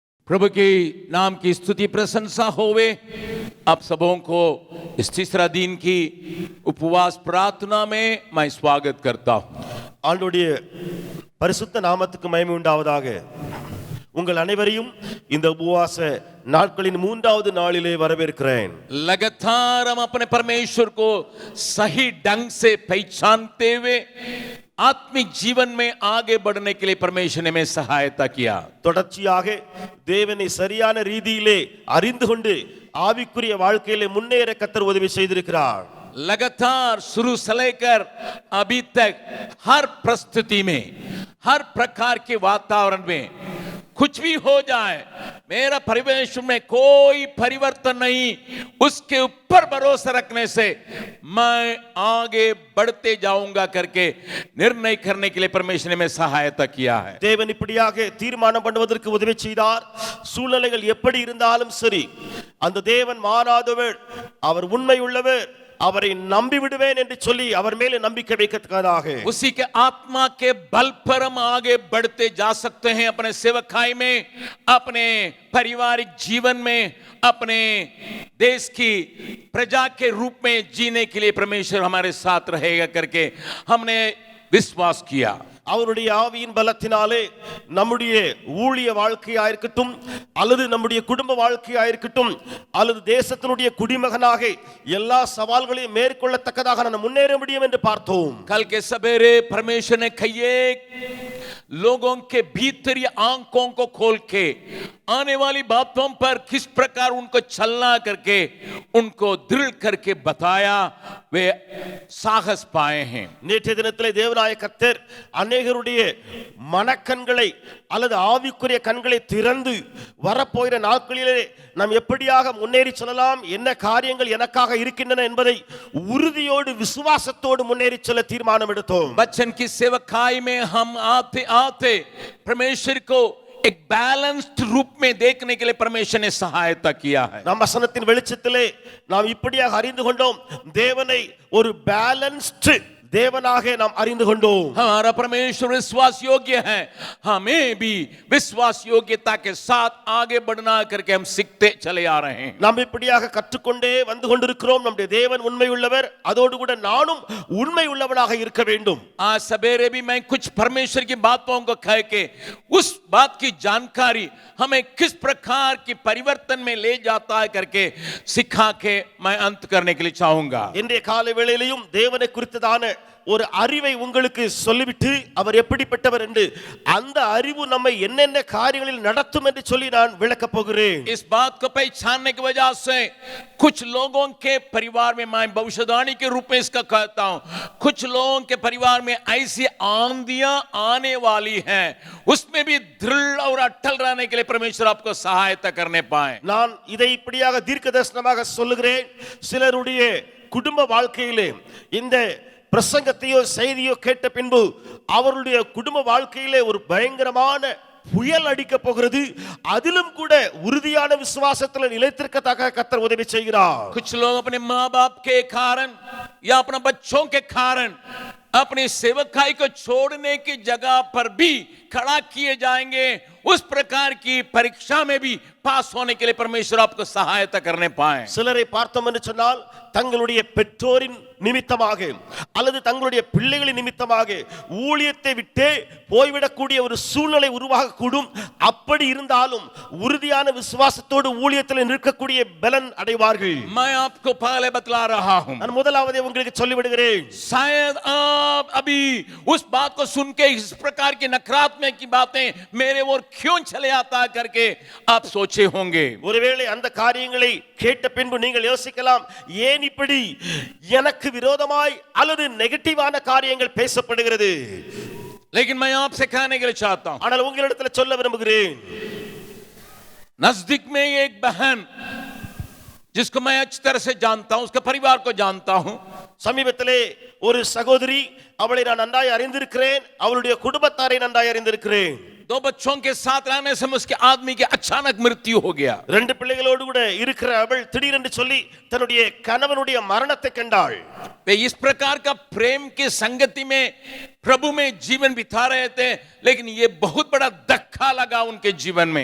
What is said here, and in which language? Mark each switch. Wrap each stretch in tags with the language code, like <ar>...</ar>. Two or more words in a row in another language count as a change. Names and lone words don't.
<hi>प्रभु की नाम की स्तुति प्रशंसा होवे। आप सबों को इस तीसरा दिन की उपवास प्रार्थना में मैं स्वागत करता हूं।</hi> <ta>ஆண்டவருடைய பரிசுத்த நாமத்துக்கு மகிமை உண்டாவதாக। உங்கள் அனைவரையும் இந்த உபவாச நாட்களின் மூன்றாவது நாளிலே வரவேற்கிறேன்।</ta> <hi>लगातार हम अपने परमेश्वर को सही ढंग से पहचानते हुए आत्मिक जीवन में आगे बढ़ने के लिए परमेश्वर ने हमें सहायता किया।</hi> <ta>தொடர்ச்சியாக தேவனை சரியான ரீதியிலே அறிந்து கொண்டு ஆவிக்குரிய வாழ்க்கையிலே முன்னேற கர்த்தர் உதவி செய்திருக்கிறார்।</ta> <hi>लगातार शुरू से लेकर अभी तक हर परिस्थिति में, हर प्रकार के वातावरण में कुछ भी हो जाए, मेरा परमेश्वर में कोई परिवर्तन नहीं, उसके ऊपर भरोसा रखने से मैं आगे बढ़ते जाऊंगा करके निर्णय करने के लिए परमेश्वर ने हमें सहायता किया है।</hi> <ta>தேவன் இப்படியாக தீர்மானம் பண்ணுவதற்கு உதவி செய்தார்। சூழ்நிலைகள் எப்படி இருந்தாலும் சரி, அந்த தேவன் மாறாதவர், அவர் உண்மை உள்ளவர், அவரை நம்பி விடுவேன் என்று சொல்லி அவர் மேலே நம்பிக்கை வைக்கத்தக்கதாக</ta> <hi>उसी के आत्मा के बल पर हम आगे बढ़ते जा सकते हैं। अपने सेवकाई में, अपने पारिवारिक जीवन में, अपने देश की प्रजा के रूप में जीने के लिए परमेश्वर हमारे साथ रहेगा करके हमने विश्वास किया।</hi> <ta>அவருடைய ஆவியின் பலத்தினாலே நம்முடைய ஊழிய வாழ்க்கையா இருக்கட்டும், அல்லது நம்முடைய குடும்ப வாழ்க்கையா இருக்கட்டும், அல்லது தேசத்தினுடைய குடிமகனாக எல்லா சவால்களையும் மேற்கொள்ளத்தக்கதாக நாம் முன்னேற முடியும் என்று பார்த்தோம்।</ta> <hi>कल के सवेरे परमेश्वर ने कई लोगों के भीतरी आंखों को खोल के आने वाली बातों पर किस प्रकार उनको चलना करके उनको दृढ़ करके बताया, वे साहस पाए हैं।</hi> <ta>நேற்றைய தினத்திலே தேவனாய கர்த்தர் அநேகருடைய மனக்கண்களை அல்லது ஆவிக்குரிய கண்களை திறந்து வரப்போகிற நாட்களிலே நாம் எப்படியாக முன்னேறி செல்லலாம், என்ன காரியங்கள் எனக்காக இருக்கின்றன என்பதை உறுதியோடு விசுவாசத்தோடு முன்னேறி செல்ல தீர்மானம் எடுத்தோம்।</ta> <hi>बच्चन की सेवकाई में हम आते आते परमेश्वर को एक बैलेंस्ड रूप में देखने के लिए परमेश्वर ने सहायता किया है।</hi> <ta>நம் வசனத்தின் வெளிச்சத்திலே நாம் இப்படியாக அறிந்து கொண்டோம், தேவனை ஒரு பேலன்ஸ்ட் தேவனாக நாம் அறிந்து கொண்டோம்।</ta> <hi>हमारा परमेश्वर विश्वास योग्य है, हमें भी विश्वास योग्यता के साथ आगे बढ़ना करके हम सीखते चले आ रहे हैं।</hi> <ta>நாம் இப்படியாக கற்றுக்கொண்டே வந்து கொண்டிருக்கிறோம்। நம்முடைய தேவன் உண்மை உள்ளவர், அதோடு கூட நானும் உண்மை உள்ளவனாக இருக்க வேண்டும்।</ta> <hi>आज सवेरे भी मैं कुछ परमेश्वर की बातों को कह के उस बात की जानकारी हमें किस प्रकार की परिवर्तन में ले जाता है करके सिखा के मैं अंत करने के लिए चाहूंगा।</hi> <ta>இன்றைய காலை வேளையிலும் தேவனை குறித்ததான ஒரு அறிவை உங்களுக்கு சொல்லிவிட்டு அவர் எப்படிப்பட்டவர் என்று அந்த அறிவு நம்மை என்னென்ன காரியங்களில் நடத்தும் என்று சொல்லி நான் விளக்கப் போகிறேன்।</ta> <hi>इस बात को पहचानने की वजह से कुछ लोगों के परिवार में, मैं भविष्यवाणी के रूप में इसका कहता हूं, कुछ लोगों के परिवार में ऐसी आंधियां आने वाली हैं, उसमें भी दृढ़ और अटल रहने के लिए परमेश्वर आपको सहायता करने पाए।</hi> <ta>நான் இதை இப்படியாக தீர்க்கதரிசனமாக சொல்லுகிறேன்। சிலருடைய குடும்ப வாழ்க்கையிலே இந்த பிரசங்கத்தையோ செய்தியோ கேட்ட பின்பு அவருடைய குடும்ப வாழ்க்கையிலே ஒரு பயங்கரமான புயல் அடிக்க போகிறது, அதிலும் கூட உறுதியான விசுவாசத்தில் நிலைத்திருக்கத்தக்க கர்த்தர் உதவி செய்கிறார்।</ta> <hi>कुछ लोग अपने माँ बाप के कारण या अपने बच्चों के कारण अपनी सेवकाई को छोड़ने की जगह पर भी खड़ा किए जाएंगे। उस प्रकार की परीक्षा में भी पास होने के लिए परमेश्वर आपको सहायता करने पाए।</hi> <ta>சிலரை பார்த்தோம் என்று சொன்னால் தங்களுடைய பெற்றோரின் நிமித்தமாக அல்லது தங்களுடைய பிள்ளைகளின் நிமித்தமாக ஊழியத்தை விட்டு போய்விடக்கூடிய ஒரு சூழ்நிலை உருவாக கூடும்। அப்படி இருந்தாலும் உறுதியான விசுவாசத்தோடு ஊழியத்தில் நிற்கக்கூடிய பலன் அடைவார்கள்।</ta> <hi>मैं आपको पहले बतला रहा हूं,</hi> <ta>நான் முதலாவதே உங்களுக்கு சொல்லிவிடுகிறேன்।</ta> <hi>शायद आप अभी उस बात को सुन के इस प्रकार की नकारात्मक की बातें मेरे ओर क्यों चले आता करके आप सोचे होंगे।</hi> <ta>ஒருவேளை அந்த காரியங்களை கேட்ட பின்பு நீங்கள் யோசிக்கலாம், ஏன் இப்படி எனக்கு விரோதமாய் அல்லது நெகட்டிவான காரியங்கள் பேசப்படுகிறது।</ta> <hi>लेकिन मैं आपसे कहने के लिए चाहता हूं,</hi> <ta>ஆனால் உங்களிடத்தில் சொல்ல விரும்புகிறேன்,</ta> <hi>नजदीक में एक बहन जिसको मैं अच्छी तरह से जानता हूं, उसके परिवार को जानता हूं,</hi> <ta>சமீபத்திலே ஒரு சகோதரி, அவளை நான் நன்றாய் அறிந்திருக்கிறேன், அவளுடைய குடும்பத்தாரை நன்றாய் அறிந்திருக்கிறேன்।</ta> <hi>दो बच्चों के साथ रहने से उसके आदमी की अचानक मृत्यु हो गया.</hi> <ta>ரெண்டு பிள்ளைகளோடு கூட இருக்கிற அவள் திடீரென்று சொல்லி தன்னுடைய கணவனுடைய மரணத்தை கண்டாள்.</ta> <hi>वे इस प्रकार का प्रेम के संगति में प्रभु में जीवन बिता रहे थे, लेकिन ये बहुत बड़ा धक्का लगा उनके जीवन में.</hi>